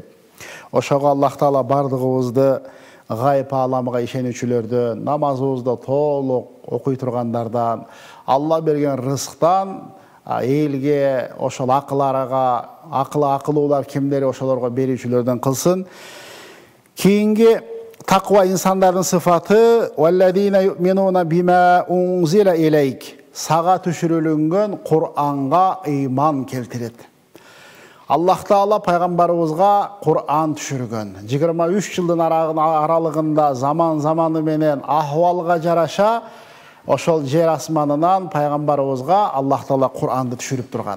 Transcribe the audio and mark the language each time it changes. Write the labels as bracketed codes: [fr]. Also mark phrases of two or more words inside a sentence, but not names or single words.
[ky] Ошого Аллах Таала бардыгыбызды гайып ааламга ишенүүчүлөрдү, намазыбызды толук окуй тургандардан, Алла берген рызыктан элге, ошол акылуулар кимдер ошолорго берүүчүлөрдөн кылсын. Кийинги таква инсандардын сыфаты [ar] والذين يؤمنون بما أنزل إليك. [ky] Сага түшүрүлгөн Кур'анга ыйман келтирет. Аллах Таала пайгамбарыбызга Кур'ан түшүргөн. 23 жылдын аралыгында заманы менен ахвалга жараша ошол жер асманынан пайгамбарыбызга Аллах Таала Кур'анды түшүрүп турган.